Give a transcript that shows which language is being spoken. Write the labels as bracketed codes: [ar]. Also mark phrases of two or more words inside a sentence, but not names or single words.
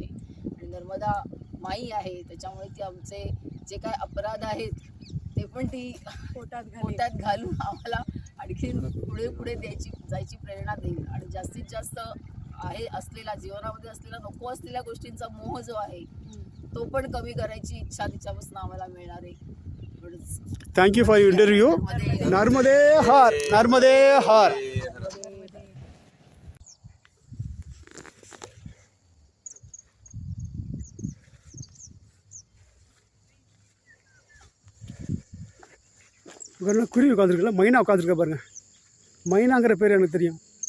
[mr] आणि नर्मदा माई आहे, त्याच्यामुळे ती आमचे जे काय अपराध आहेत ते पण ती पोटात घालून आम्हाला आणखी पुढे जायची प्रेरणा देईल. आणि जास्तीत जास्त आहे असलेला जीवनामध्ये असलेला नको असलेल्या गोष्टींचा मोह जो आहे तो पण कमी करायची इच्छा तिच्यापासून आम्हाला मिळणार आहे. [en] Thank you for your interview. [mr] नर्मदे हर, नर्मदे हर. [ta] குருவி உட்காந்துருக்குல்ல, மைனா உட்காந்துருக்க பாருங்க. மைனாங்கிற பேர் எனக்கு தெரியும்.